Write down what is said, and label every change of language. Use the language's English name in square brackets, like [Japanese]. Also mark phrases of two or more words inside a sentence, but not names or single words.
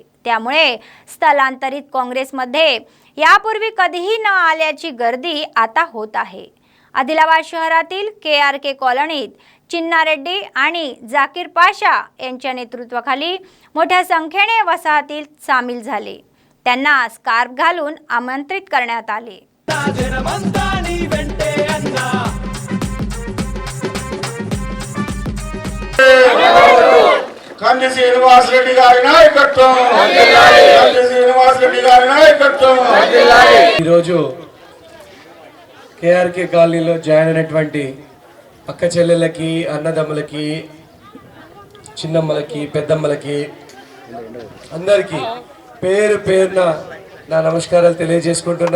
[Marathi] त्यामुळे स्थलांतरित काँग्रेसमध्ये यापूर्वी कधीही न आल्याची गर्दी आता होत आहे. आदिलाबाद शहरातील KRK कॉलनीत चिन्ना रेड्डी आणि जाकीर पाशा यांच्या नेतृत्वाखाली मोठ्या संख्येने वसाहतीत सामील झाले. त्यांना स्कार्फ घालून आमंत्रित करण्यात आले. [Telugu] కంది శ్రీనివాస్ రెడ్డి గారి నాయకత్వం, కంది శ్రీనివాస్ రెడ్డి గారి నాయకత్వం. ఈరోజు KRK కాలనీలో జాయిన్ అయినటువంటి అక్క చెల్లెళ్ళకి, అన్నదమ్ములకి, చిన్నమ్మలకి, పెద్దమ్మలకి అందరికీ పేరు పేరున నా నమస్కారాలు తెలియజేసుకుంటున్నా.